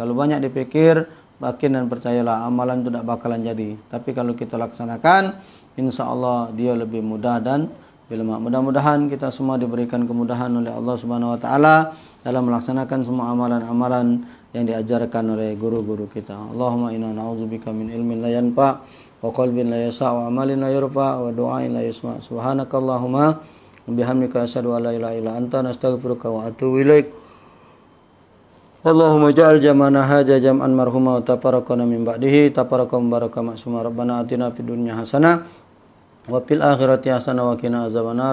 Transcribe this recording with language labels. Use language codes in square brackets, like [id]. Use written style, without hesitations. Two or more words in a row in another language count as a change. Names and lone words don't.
[id] Kalau banyak dipikir, yakin dan percayalah amalan itu tidak bakalan jadi. Tapi kalau kita laksanakan, InsyaAllah dia lebih mudah dan bilma. Mudah-mudahan kita semua diberikan kemudahan oleh Allah [ar] سبحانه وتعالى [id] dalam melaksanakan semua amalan-amalan yang diajarkan oleh guru-guru kita. [ar] اللهم إنا نعوذ بك من علم لا ينفع وقلب لا يسع وعمل لا يرفع ودعاء لا يسمع'. سبحانك اللهم وبحمدك أشهد أن لا إله إلا أنت نستغفرك ونتوب إليك. اللهم اجعل جمعنا هذا جمعا مرحوما وتفرقنا من بعده تفرقا بركة معصوما. ربنا آتنا في الدنيا حسنة وفي الآخرة حسنة وقنا عذاب النار.